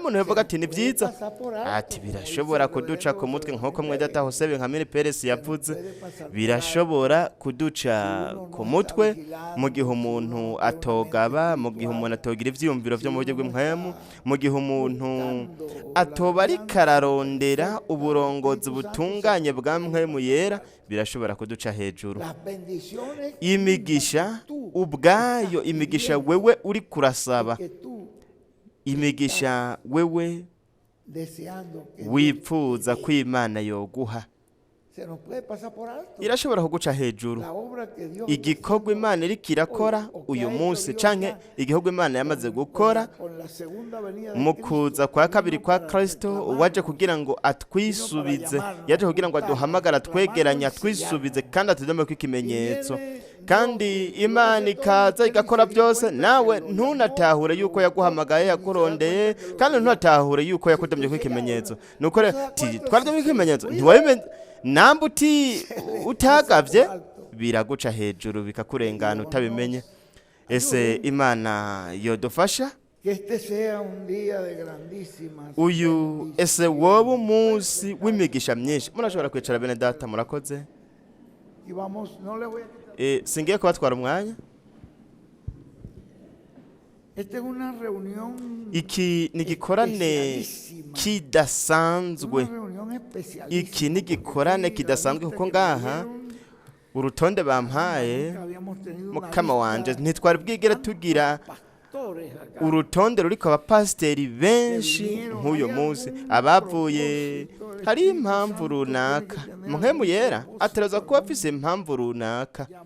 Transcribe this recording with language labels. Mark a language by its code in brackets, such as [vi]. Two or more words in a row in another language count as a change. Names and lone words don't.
[rn] Umuntu yavuga ati ni byiza, ati birashobora kuduca ku mutwe, nk'uko mwe data Josebe Nkamine Perez yavuze, birashobora kuduca ku mutwe mu gihe umuntu atogaba, mu gihe umuntu atogira ivyiyumviro vyo mu buryo bw'impwemu, mu gihe umuntu atoba ariko ararondera uburongozi butunganye bwa mpwemu yera, birashobora kuduca hejuru. [es] Las bendiciones [rn] Imigisha ubwayo, imigisha wewe uri kurasaba, [es] que tú [rn] imigisha wewe [es] deseando que [rn] wipfuza ko Imana yoguha, [es] se nos puede pasar por alto. [rn] irashobora kuguca hejuru. [es] La obra que Dios [rn] Igikorwa Imana iriko irakora uyu munsi canke igikorwa Imana yamaze gukora [es] con la segunda venida de [rn] mu kuza kwa kabiri kwa Kristo, waje kugira ngo atwisubize, yaje kugira ngo aduhamagara twegeranye, atwisubize kandi atudome ko ikimenyetso. Kandi Imana ikaza igakora byose, nawe ntunatahure yuko yaguhamagaye, yakurondeye, kandi ntunatahure yuko yakudomye ko ikimenyetso. Nuko rero twadomye ko ikimenyetso ntiwabimenye, namba utagavye biraguca hejuru bikakurengana utabimenye. Ese Imana yodufasha [es] que este sea un día de grandísimas [rn] uyu, ese wowe umunsi w'imigisha myinshi. Murashobora kwicara bene data, murakoze. [es] y vamos, no le voy a quitar. [rn] Singiye kubatwara umwanya. [es] Esta es una reunión, [rn] Iki ni igikorane kidasanzwe, [es] una reunión especial. [rn] iki ni igikorane kidasanzwe kuko ngaha urutonde bampaye mukama wanje ntitwari bwigere tugira urutonde ruriko abapasiteri benshi nk'uyu munsi abavuye. Hari impamvu runaka, muhemu yera atereza kuba afise impamvu runaka.